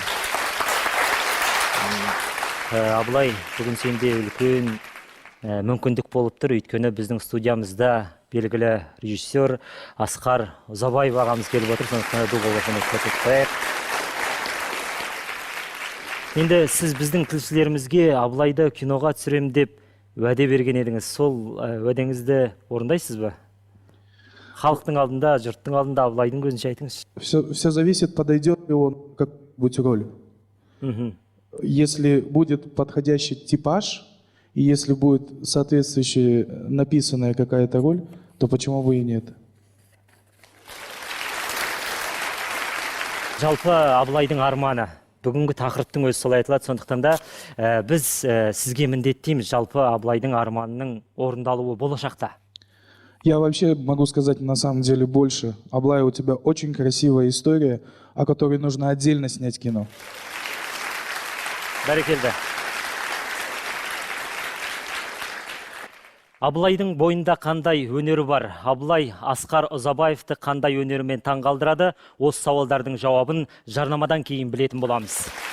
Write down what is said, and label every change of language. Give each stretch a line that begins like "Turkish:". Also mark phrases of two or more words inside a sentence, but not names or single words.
Kazakh: Абылай, бүгін сенде үлкен мүмкіндік болып тұр, өйткені біздің студиямызда белгілі режиссер Асқар Ұзабаев ағамыз келіп отыр, сондықтан ду болғанын көрсетіп. Енді сіз біздің тілшілерімізге Абылайды киноға түсірем деп уәде берген едіңіз, сол уәдеңізді орындайсыз ба? Халықтың алдында, жұрттың алдында Абылайдың көзінше айтыңыз.
Russian: Все зависит, подойдет ли он к какой-нибудь роли. Если будет подходящий типаж, и если будет соответствующая написанная какая-то роль, то почему бы и нет?
Kazakh: Жалпы Абылайдың арманы. Бүгінгі тақырыптың өзі солай айтылады, сондықтан да біз сізге міндеттейміз жалпы Абылайдың арманының орындалуы болашақта.
Russian: Я вообще могу сказать на самом деле больше. Аблай, у тебя очень красивая история, о которой нужно отдельно снять кино.
Kazakh: Бәрекелді. Абылайдың бойында қандай өнері бар? Абылай Асқар Ұзабаевты қандай өнерімен таңғалдырады? Осы сауалдардың жауабын жарнамадан кейін білетін боламыз.